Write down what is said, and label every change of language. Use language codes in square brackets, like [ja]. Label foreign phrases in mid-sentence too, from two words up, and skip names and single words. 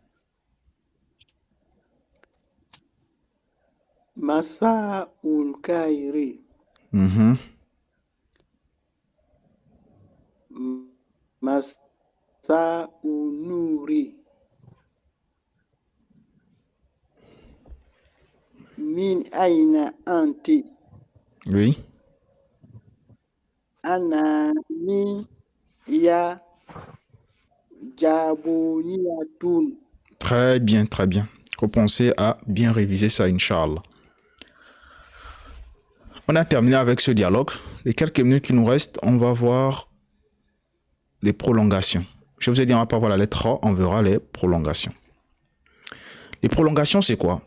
[ar] مساء الخير. Mhm. مساء النور. من أين أنتِ. [fr] Oui. [ar] أنا من يا يابانية. [fr] Très bien, très bien. Repensez à bien réviser ça, Inch'Allah. On a terminé avec ce dialogue. Les quelques minutes qui nous restent, on va voir les prolongations. Je vous ai dit, on va pas voir la lettre A, on verra les prolongations. Les prolongations, c'est quoi?